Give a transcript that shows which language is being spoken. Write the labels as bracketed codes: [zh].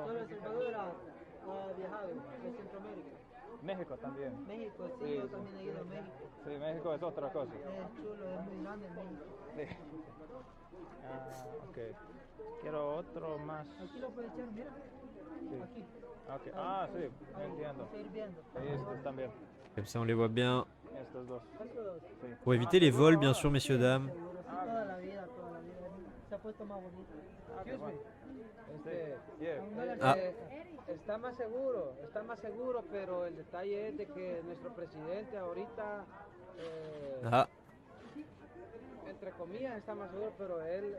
[es] Solo El Salvador ha viajado de Centroamérica. México también. México, sí, Sí, yo sí. también he ido a México. Sí, México es otra cosa. Es chulo, es muy grande México. Sí. Ok. Quiero otro más. Aquí lo puedes echar, mira. Sí. Aquí. Ok. Sí, Ahí, entiendo. está hirviendo. Y estos también. [fr] Comme ça, on les voit bien. [es] Estos dos. Estos, Sí. [fr] Pour éviter les vols, bien sûr, messieurs, dames. [es] seguro, sí, toda la vida, toda la vida. Se ha puesto más bonito. Qué bueno. Yeah. A $1 Ah. Está más seguro, pero el detalle es de que nuestro presidente ahorita, Ah, entre comillas, está más seguro, pero él